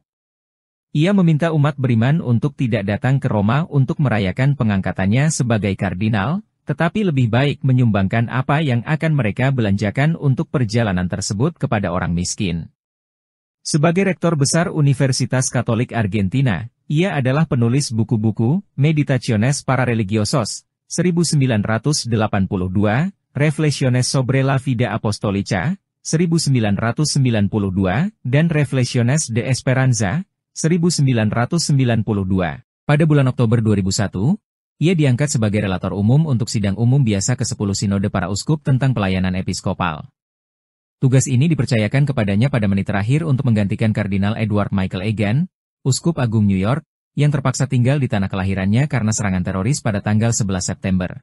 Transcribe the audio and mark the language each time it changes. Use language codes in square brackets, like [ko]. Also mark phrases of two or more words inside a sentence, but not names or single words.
[id] Ia meminta umat beriman untuk tidak datang ke Roma untuk merayakan pengangkatannya sebagai kardinal, tetapi lebih baik menyumbangkan apa yang akan mereka belanjakan untuk perjalanan tersebut kepada orang miskin. Sebagai Rektor Besar Universitas Katolik Argentina, ia adalah penulis buku-buku, Meditaciones para Religiosos, 1982, Reflexiones sobre la Vida Apostolica, 1992, dan Reflexiones de Esperanza, 1992. Pada bulan Oktober 2001, ia diangkat sebagai relator umum untuk sidang umum biasa ke-10 Sinode para Uskup tentang pelayanan episkopal. Tugas ini dipercayakan kepadanya pada menit terakhir untuk menggantikan Kardinal Edward Michael Egan, Uskup Agung New York, yang terpaksa tinggal di tanah kelahirannya karena serangan teroris pada tanggal 11 September.